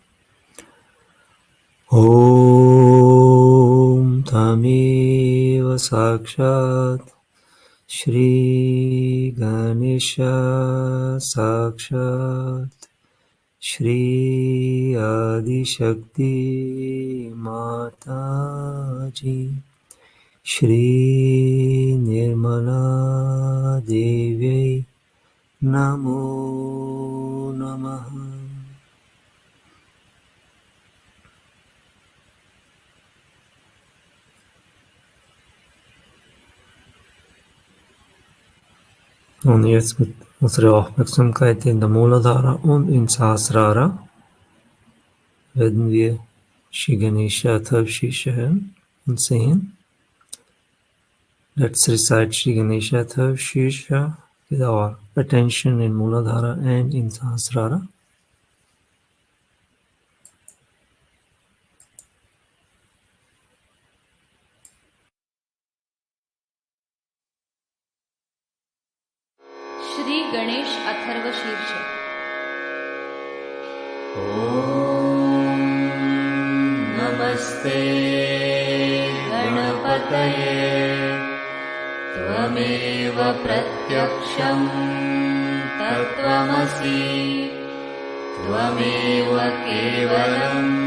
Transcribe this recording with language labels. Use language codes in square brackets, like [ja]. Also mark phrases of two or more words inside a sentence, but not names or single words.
[sa] ॐ त्वमेव साक्षात् श्री गणेश साक्षात् श्री आदि शक्ति माता जी श्री निर्मला देवी नमो नमः. [de] Und jetzt mit unserer Aufmerksamkeit in der Muladhara und in Sahasrara werden wir Shri Ganesha Atharvashirsha hören und sehen. [en] Let's recite Shri Ganesha Atharvashirsha with our attention in Muladhara and in Sahasrara. [sa] श्री गणेश अथर्वशीर्ष. नमस्ते गणपतये त्वमेव प्रत्यक्षं तत्त्वमसि त्वमेव केवलं